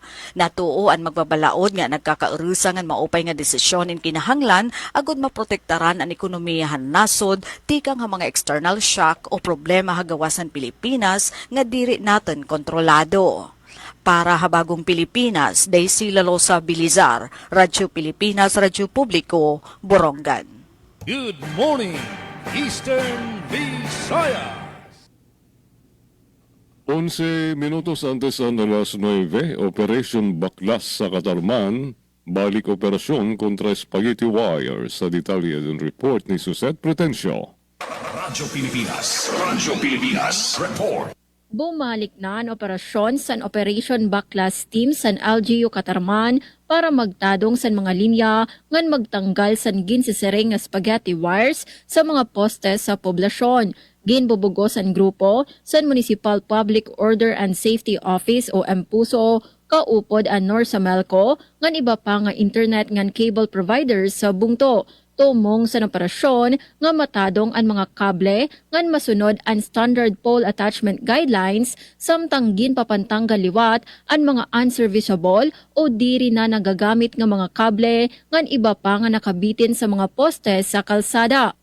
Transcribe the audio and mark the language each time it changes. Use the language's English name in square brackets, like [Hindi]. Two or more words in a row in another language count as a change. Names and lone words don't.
[Waray] Natuo ang magbabalaod nga nagkakaurusa nga maupay nga desisyon in kinahanglan agud maprotektaran ang ekonomiyahan nasod tikang nga mga [English] external shock [Waray] o problema hagawasan Pilipinas nga diri naton kontrolado. Para habagong Pilipinas, Daisy Lalosa Bilizar, Radyo Pilipinas, Radyo Publiko, Borongan. [English] Good morning, Eastern Visayas. [Filipino] 11 minutos antes ng alas 9, Operation Baklas sa Katarman, balik operasyon kontra [English] spaghetti wire. [Filipino] Sa detalye ng report ni Suzette Pretencio. Radyo Pilipinas report. [Waray] Bumalik na ang operasyon sa Operation Baklas Team sa LGU Katarman para magtadong sa mga linya ngan magtanggal sa ginsisiring nga [English] spaghetti wires [Waray] sa mga postes sa poblasyon. Ginbubugos ang grupo sa Municipal Public Order and Safety Office o MPUSO kaupod ang Norsamelco ngan iba pa nga internet ngan [English] cable providers [Waray] sa bungto. Tumong sa operasyon nga matadong ang mga kable ngan masunod ang [English] standard pole attachment guidelines [Waray] samtang ginpapantanggal liwat ang mga unserviceable o diri na nagagamit nga mga kable ngan iba pa nga nakabitin sa mga poste sa kalsada.